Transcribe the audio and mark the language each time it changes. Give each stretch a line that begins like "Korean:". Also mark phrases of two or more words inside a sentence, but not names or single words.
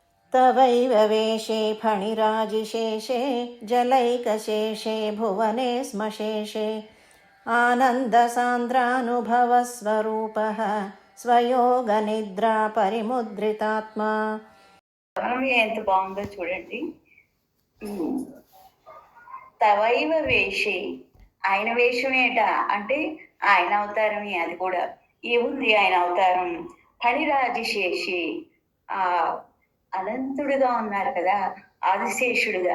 Sanskrit: तवैव वेशे फणिराजिशेषे जलैकशेषे भुवने स्मशेषे आनन्दसान्द्रानुभवस्वरूपः स्वयोगनिद्रा परिमुद्रितात्मा.
Telugu: ఎంత బాగుందో చూడండి.
Sanskrit: తవైవ వేషే,
Telugu: ఆయన వేషమేట అంటే ఆయన అవతారమే. అది కూడా ఏముంది ఆయన అవతారం? ఫణిరాజిశేషి, ఆ అనంతుడుగా ఉన్నారు కదా, ఆదిశేషుడుగా.